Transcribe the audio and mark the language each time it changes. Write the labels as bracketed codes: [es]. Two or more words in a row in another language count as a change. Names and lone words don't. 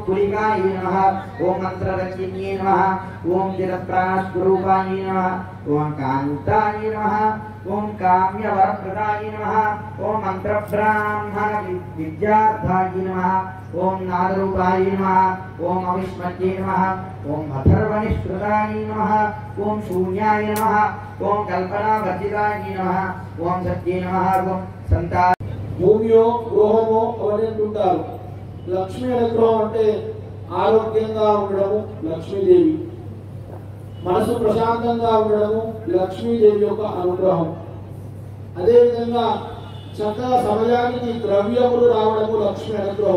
[sa] कुलिकाय नमः ओम मंत्ररक्षिण्ये नमः ओम जलप्राणस्वरूपाय नमः ओम कान्ताय नमः ओम काम्यवरप्रदाय नमः ओम मंत्रब्राह्मण विद्यार्थाय नमः ओम नादरूपाय नमः ओम अविस्मृत्ये नमः ओम अथर्वनिष्कृताय नमः ओम शून्याय नमः ओम कल्पनावर्जिताय नमः ओम सत्ये नमः ओम संता [te] భూమియో గృహమో అవన్నీ అంటుంటారు. లక్ష్మీ అనుగ్రహం అంటే ఆరోగ్యంగా ఉండడము లక్ష్మీదేవి, మనసు ప్రశాంతంగా ఉండడము లక్ష్మీదేవి యొక్క అనుగ్రహం. అదేవిధంగా చక్కగా సమయానికి ద్రవ్యములు రావడము లక్ష్మీ అనుగ్రహం.